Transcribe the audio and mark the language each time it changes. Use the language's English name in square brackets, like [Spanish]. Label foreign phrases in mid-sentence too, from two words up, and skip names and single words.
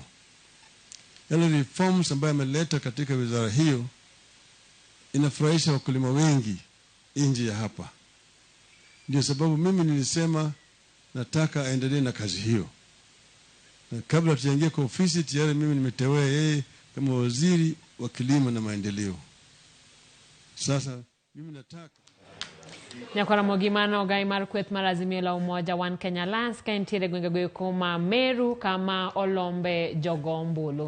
[Swahili] Yale reforms ambayo ameleta katika wizara hiyo inafurahisha wakulima wengi nje ya hapa. Ndio sababu mimi nilisema nataka aendelee na kazi hiyo. Na kabla tujaingia kwa ofisi tayari mimi nimeteua yeye kama waziri wa kilimo na maendeleo. Sasa mimi nataka [Luo (Kenya and Tanzania)] Nyakora mogimano gai mar kweth mar Azimio la Umoja One Kenya Alliance ka entiere gwenge kuma Meru kama Olombe Jogombulu.